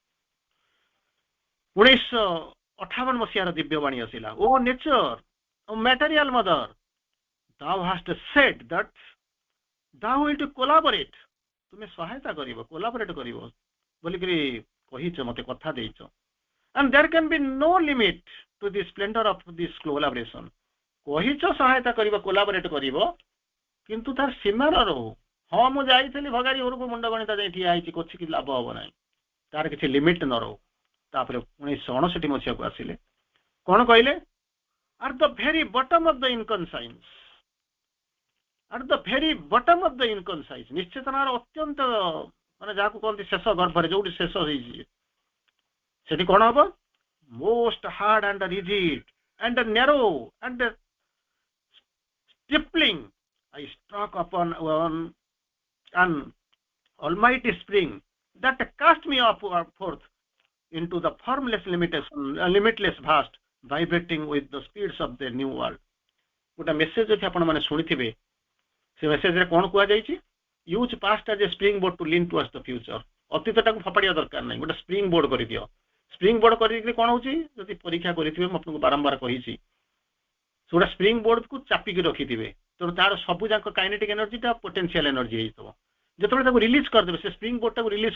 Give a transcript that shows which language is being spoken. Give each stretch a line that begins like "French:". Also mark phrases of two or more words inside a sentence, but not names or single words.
Odia: 1958 ମସିହାର ଦିବ୍ୟବାଣୀ ଆସିଲା ଓ ନେଚର ଓ ମ୍ୟାଟେରିଆଲ ମଦର
English: thou hast said that thou wilt collaborate
Odia: ତୁମେ ସହାୟତା କରିବ କୋଲାବରେଟ କରିବ ବୋଲିକିରି କହିଛ ମତେ କଥା ଦେଇଛ
English: and there can be no limit to the splendor of this collaboration
Odia: କହିଛ ସହାୟତା କରିବ କୋଲାବରେଟ କରିବ କିନ୍ତୁ ତାର ସୀମା ନ ରହୁ ହଁ ମୁଁ ଯାଇଥିଲି ଭଗାରୀ ଘରକୁ ମୁଣ୍ଡ ଗଣିତା ଯାଇ ଠିଆ ହେଇଛି କିଛି ଲାଭ ହବ ନାହିଁ ତାର କିଛି ଲିମିଟ ନ ରହୁ ତାପରେ 1959 ମସିହାକୁ ଆସିଲେ କଣ କହିଲେ
English: at the very bottom of the inconscience at the very bottom of the inconscience
Odia: ନିଶ୍ଚେତନାର ଅତ୍ୟନ୍ତ ମାନେ ଯାହାକୁ କହନ୍ତି ଶେଷ ଗର୍ଭରେ ଯୋଉଠି ଶେଷ ହେଇଛି ସେଠି କଣ ହବ
English: most hard and rigid and narrow and stippling I struck upon an almighty spring that cast me forth into the formless limitless vast vibrating with the speeds of the new world
Odia: ଗୋଟେ ମେସେଜ ଅଛି ଆପଣ ମାନେ ଶୁଣିଥିବେ ସେ ମେସେଜରେ କଣ କୁହାଯାଇଛି
English: use past as a spring board to lean towards the future
Odia: ଅତୀତଟାକୁ ଫପାଡ଼ିବା ଦରକାର ନାହିଁ ଗୋଟେ
English: spring board
Odia: କରିଦିଅ
English: spring board
Odia: କରିକି କଣ ହଉଛି ଯଦି ପରୀକ୍ଷା କରିଥିବେ ମୁଁ ଆପଣଙ୍କୁ ବାରମ୍ବାର କହିଛି ସେଗୁଡ଼ା
English: spring board
Odia: ଚାପିକି ରଖିଥିବେ ତେଣୁ ତାର ସବୁ ଯାକ
English: kinetic energy potential energy
Odia: ହେଇଥିବ ଯେତେବେଳେ ତାକୁ ରିଲିଜ କରିଦେବେ ସେ
English: spring board
Odia: ରିଲିଜ